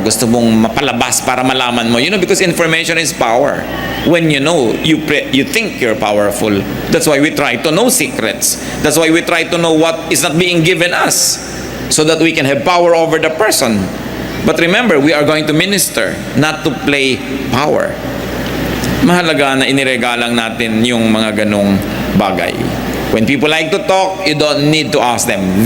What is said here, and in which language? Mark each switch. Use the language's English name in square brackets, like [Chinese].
[Filipino] Gusto mong mapalabas para malaman mo. [English] You know, because information is power. When you know, you think you're powerful. That's why we try to know secrets. That's why we try to know what is not being given us. So that we can have power over the person. But remember, we are going to minister, not to play power. [Filipino] Mahalaga na iniregalang natin yung mga ganong bagay. [English] When people like to talk, you don't need to ask them.